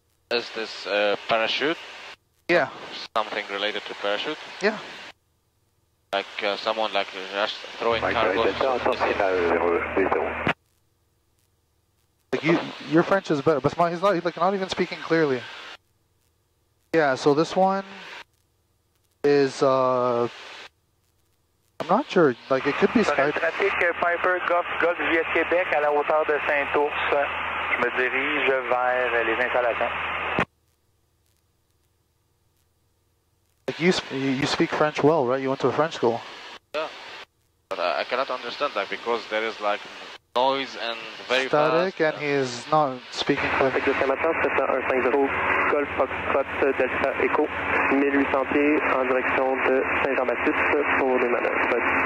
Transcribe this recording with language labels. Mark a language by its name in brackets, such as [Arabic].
[English] Is this parachute? Yeah. Something related to parachute? Yeah. Like someone like just throwing Mike cargo. [French] Charlie Delta, attention à 020. [English] Like your French is better, but he's not like not even speaking clearly. Yeah, so this one is I'm not sure. Like it could be Skype. [French] Trafic Piper Golf Juliette Québec à la hauteur de Saint-Ours. Je me dirige vers les installations. [English] Like you speak French well, right? You went to a French school. Yeah, but I cannot understand that because there is like noise and very static, fast. And he is not speaking clearly. [French] Trafic de Saint-Martin, 7150, Golf Foxtrot Delta Echo, 1800 pieds en direction de Saint-Jean-Baptiste pour les manœuvres.